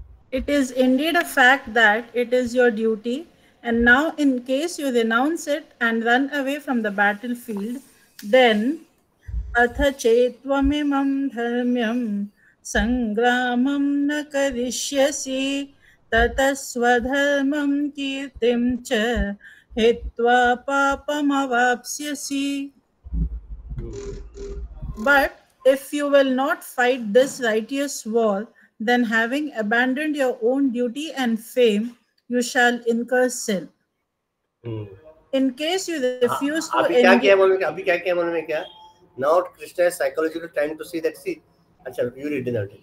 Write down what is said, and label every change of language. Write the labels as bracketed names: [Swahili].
[English] It is indeed a fact that it is your duty, and now in case you renounce it and run away from the battlefield, then [Sanskrit] atha chetvamimam dharmyam sangramam na karishyasi tataswadharmam kirtim cha hitva papam avapsyasi. [English] But if you will not fight this righteous war, then having abandoned your own duty and fame, you shall incur sin. In case you refuse to [Hindi] अभी क्या किया मालूम है क्या? [English] Now Krishna is psychologically trying to see that. अच्छा, you read it.